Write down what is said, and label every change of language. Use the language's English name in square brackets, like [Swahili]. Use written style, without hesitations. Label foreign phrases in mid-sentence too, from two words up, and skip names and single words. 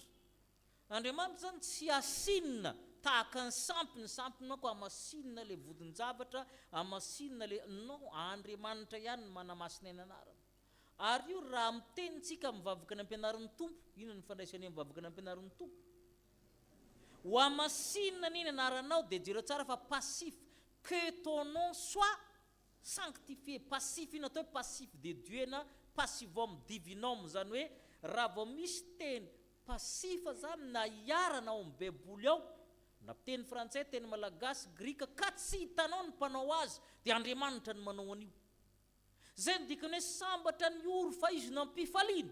[Malagasy] Andriamanitra zany tsy asinina tahaka ny sampiny manko amasinina le vodin-javatra, amasinina le Andriamanitra ihany ny manamasina ny anarany. Ary io raha mitenitsika mivavaka ny ampianaran'ny tompo, ino ny fandraisany mivavaka ny ampianaran'ny tompo? Ho amasinina niny anaranao dia jereo tsara fa passif. [French] Que ton nom soit sanctifié. [Malagasy] Passif iny atao hoe [French] passif de Dieu [Malagasy] na [Latin] passivum divinum, [Malagasy] zany hoe raha vao misy teny passifa zany na iarana ao amin'ny baiboly ao, na teny frantsay, teny malagasy, grika, ka tsy hitanao ny mpanao azy dia Andriamanitra ny manao an'io. Zay ny dikany hoe sambatra ny oro fa izy no ampifaliana.